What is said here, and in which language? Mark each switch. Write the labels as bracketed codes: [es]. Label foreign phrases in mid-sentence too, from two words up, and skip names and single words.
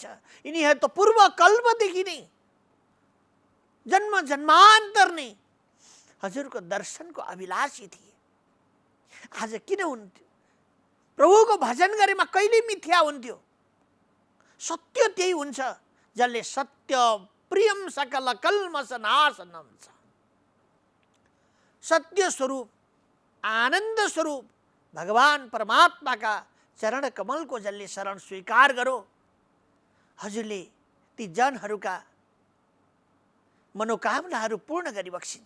[ne] यिनीहरू त पूर्व कल्पदेखि नै जन्म जन्मान्तर नै हजुरको दर्शनको अभिलाषी थिए। आज किन हुन्थ्यो? प्रभुको भजन गरेमा कहिले मिथ्या हुन्थ्यो? सत्य त्यही हुन्छ जसले [sa] सत्य प्रियम सकल कल्मष नाशनम [ne] छ। सत्य स्वरूप आनन्द स्वरूप भगवान परमात्माका चरण कमलको जसले शरण स्वीकार गरो, हजुरले ती जनहरूका मनोकामनाहरू पूर्ण गरी बक्सिन्छ।